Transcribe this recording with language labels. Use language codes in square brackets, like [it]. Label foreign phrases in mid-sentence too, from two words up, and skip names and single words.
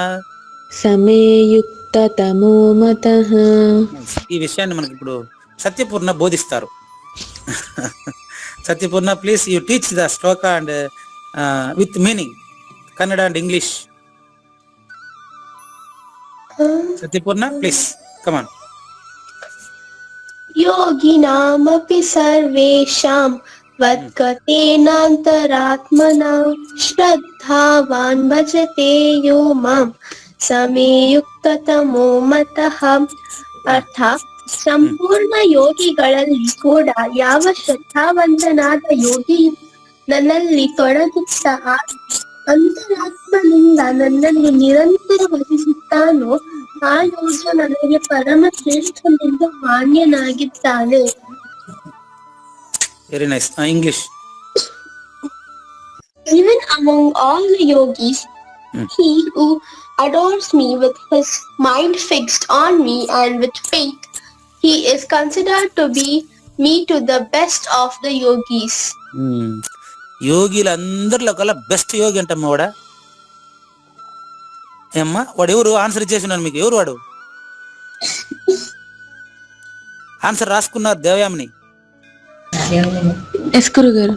[te] ఈ విషయాన్ని మనకి ఇప్పుడు సత్యపూర్ణ బోధిస్తారు. [en] సత్యపూర్ణ, please you teach the shloka and with meaning, Kannada and English. సత్యపూర్ణ please come on. [sa] योगिनामपि सर्वेषां वद्गतेनान्तरात्मना श्रद्धावान् भजते यो मां समे युक्ततमो मतः. [kn] अर्थात ಸಂಪೂರ್ಣ ಯೋಗಿಗಳಲ್ಲಿ ಕೂಡ ಯಾವ ಶ್ರದ್ಧಾವಂತನಾದ ಯೋಗಿ ನನ್ನಲ್ಲಿ ತೊಡಗಿದ್ದ ಅಂತರಾತ್ಮನಿಂದ ನನ್ನನ್ನು ನಿರಂತರ ಭಜಿಸುತ್ತಾನೋ ಆ ಯೋಗ ನನಗೆ ಪರಮ ಶ್ರೇಷ್ಠನೆಂದು ಮಾನ್ಯನಾಗಿದ್ದಾನೆ. [en] very nice. English. Even among all the yogis, he who adores me with his mind fixed on me and with faith, he is considered to be me to the best of the yogis. [te] యోగిలందరిలో కల్లా బెస్ట్ యోగి అంటమ్మా వాడా. ఏమ్మా వాడు ఎవరు? ఆన్సర్ ఇచ్చేసినాను మీకు. ఎవరు వాడు? ఆన్సర్ రాసుకున్నారు దేవయామిని. ఎస్ గురుగారు.